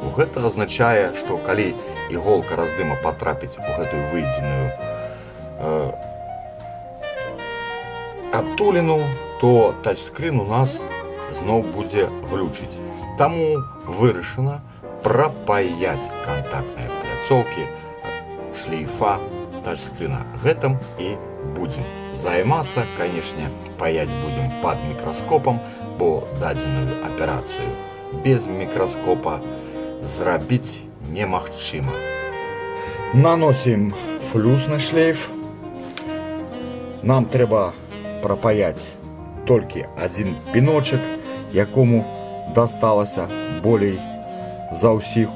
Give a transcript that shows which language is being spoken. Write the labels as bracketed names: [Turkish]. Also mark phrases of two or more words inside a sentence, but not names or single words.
[Belarusian] Гэта означае, што калі іголка раздыма потрапіць у гэтую выедзеную адтуліну, то тачскрин у нас зноў будзе глючыць. Таму вырашана прапаяць контактныя пляцоўкі шлейфа тачскрина. Гэтым і будем займацца. [Russian] Конечно, паять будем под микроскопом, [Belarusian] бо дадзеную операцию без микроскопа зрабіць немагчыма. [Russian] Наносим флюс на шлейф. [Belarusian] Нам трэба прапаяць толькі один піночак, якому дасталася болей за ўсіх.